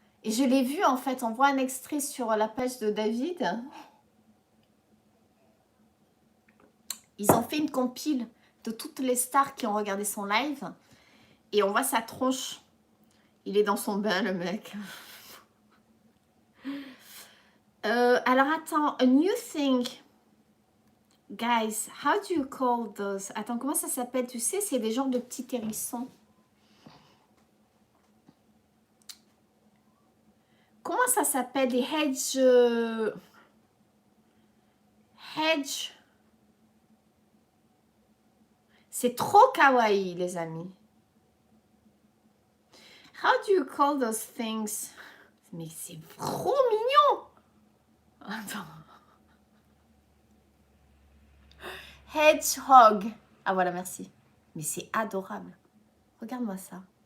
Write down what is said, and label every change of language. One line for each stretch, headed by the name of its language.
French: Et je l'ai vu, en fait. On voit un extrait sur la page de David. Ils ont fait une compile de toutes les stars qui ont regardé son live. Et on voit sa tronche. Il est dans son bain, le mec. Alors, attends.
English: A new thing. Guys, how do you call those?
French: Attends, comment ça s'appelle? Tu sais, c'est des genres de petits hérissons. Comment ça s'appelle? Des hedge... Hedge... C'est trop kawaii, les amis.
English: How do you call those things?
French: Mais c'est trop mignon. Attends. Hedgehog. Ah voilà, merci. Mais c'est adorable. Regarde-moi ça.